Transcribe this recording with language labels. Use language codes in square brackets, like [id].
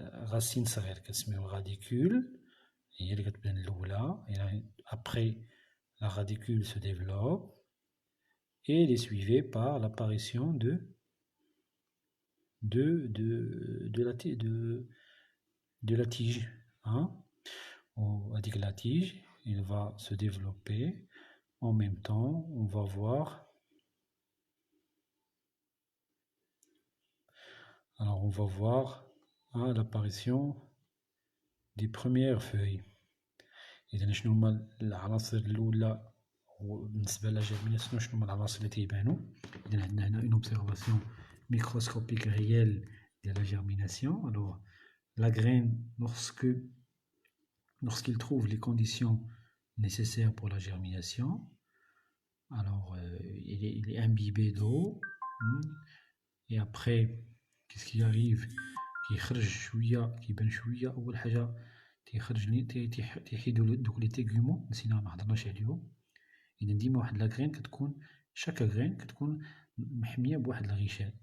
[ar] racine صغير كنسميو radicule هي اللي كتبان الأولى. [fr] Après, la radicule se développe et elle est suivie par l'apparition de la tige. Hein? On dit que la tige, elle va se développer. En même temps, on va voir. Alors, on va voir l'apparition des premières feuilles. [ar] إذا شنو هما العناصر الأولى بالنسبة للجيرميناسيون، شنو هما العناصر اللي تيبانو. إذا عندنا هنا [fr] une observation microscopique réelle de la germination. Alors la graine, lorsqu'il trouve les conditions nécessaires pour la germination, alors il est imbibé d'eau. Et après, qu'est-ce qui arrive? [ar] كيخرج شوية، كيبان شوية. أول حاجة تيحيدو دوك لي تيغومون، نسينا مهضرناش عليهم. إذا ديما واحد لاغرين كتكون شاك غرين كتكون محمية بواحد الغشاء.